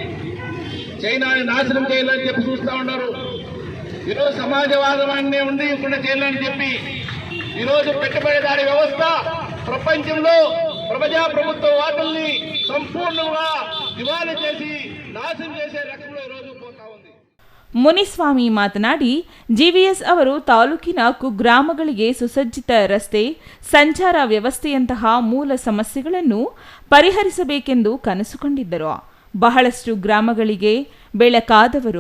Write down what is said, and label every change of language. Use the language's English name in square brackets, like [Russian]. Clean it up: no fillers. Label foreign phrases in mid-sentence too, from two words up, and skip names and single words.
[Telugu] చైనాని నాశనం చేయాలని చెప్పి చూస్తూ ఉన్నారు. ఈరోజు సమాజవాదాన్ని ఉండి ఇప్పుడు చేయాలని చెప్పి ఈరోజు పెట్టుబడిదారీ వ్యవస్థ ప్రపంచంలో ప్రజాప్రభుత్వ వాదుల్ని సంపూర్ణంగా దివాళీ చేసి నాశనం చేసే రకంలో ఈరోజు పోతా ఉంది. [Kannada] ಮುನಿಸ್ವಾಮಿ ಮಾತನಾಡಿ, ಜಿವಿಎಸ್ ಅವರು ತಾಲೂಕಿನ ಕುಗ್ರಾಮಗಳಿಗೆ ಸುಸಜ್ಜಿತ ರಸ್ತೆ, ಸಂಚಾರ ವ್ಯವಸ್ಥೆಯಂತಹ ಮೂಲ ಸಮಸ್ಯೆಗಳನ್ನು ಪರಿಹರಿಸಬೇಕೆಂದು ಕನಸು ಕಂಡಿದ್ದರು. ಬಹಳಷ್ಟು ಗ್ರಾಮಗಳಿಗೆ ಬೆಳಕಾದವರು.